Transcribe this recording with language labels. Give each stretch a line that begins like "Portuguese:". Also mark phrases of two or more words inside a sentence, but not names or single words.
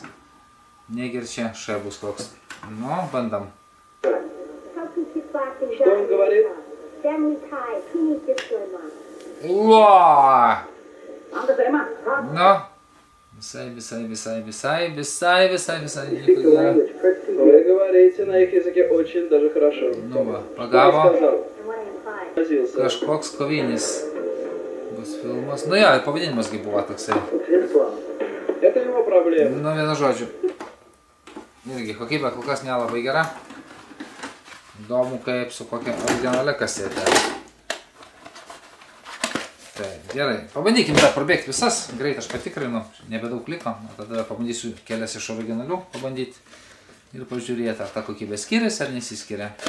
Lithuanian: Negi ir čia šai bus koks. Nu, bandam. Uaa! Nu, visai, nieko gero.
Russian: Вы говорите на их языке очень даже хорошо.
Lithuanian: Nu va, pagavo. Kažkoks kovinis bus filmas. Nu jo, pavadinimasgi buvo toksai.
Russian: Это его проблема.
Lithuanian: Nu, vienu žodžiu. Irgi, kokybė kol kas nelabai gera. Įdomu kaip su kokia originalia kasetė. Taip, gerai. Pabandykim dar prabėgti visas. Greit aš patikrinu. Nebedaug liko. Tada pabandysiu kelias iš originalių pabandyti. Ir pažiūrėti, ar ta kokybė skiriasi ar nesiskiria.